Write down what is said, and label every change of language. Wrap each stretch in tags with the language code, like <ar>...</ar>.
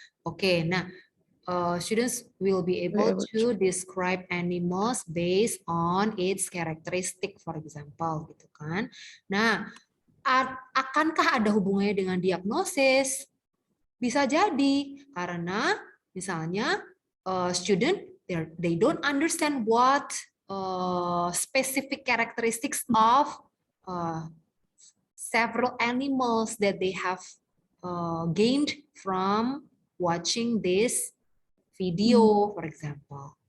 <en>Oke, nah students will be able to describe animals based on its characteristic, for example,</en> <id>gitu kan. Nah, akankah ada hubungannya dengan diagnosis? Bisa jadi karena misalnya</id> <en>student they don't understand what specific characteristics of several animals that they have gained from watching this video, for example.</en>